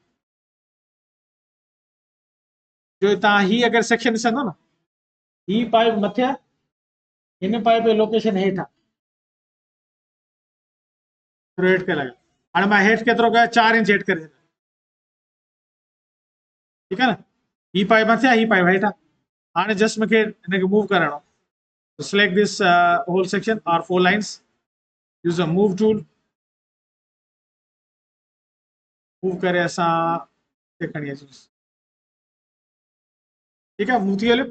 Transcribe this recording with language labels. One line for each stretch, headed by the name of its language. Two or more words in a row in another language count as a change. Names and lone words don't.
Sindhi: जो तव्हां हीअ अगरि सेक्शन ॾिसंदो न, हीअ पाइप मथे आहे, हिन पाइप जो लोकेशन हेठि आहे, थोरो हेठि करे लॻा, हाणे मां हेठि केतिरो कयो, 4 इंच हेठि करे, ठीकु आहे न, हीअ पाइप मथे आहे, हीअ पाइप हेठि आहे, हाणे जस्ट मूंखे हिनखे मूव कराइणो,
English: select this whole section or 4 lines, use a move tool,
Sindhi: मूव करे असां हिते खणी अचूंसि, ठीकु आहे, मूव थी हलियो।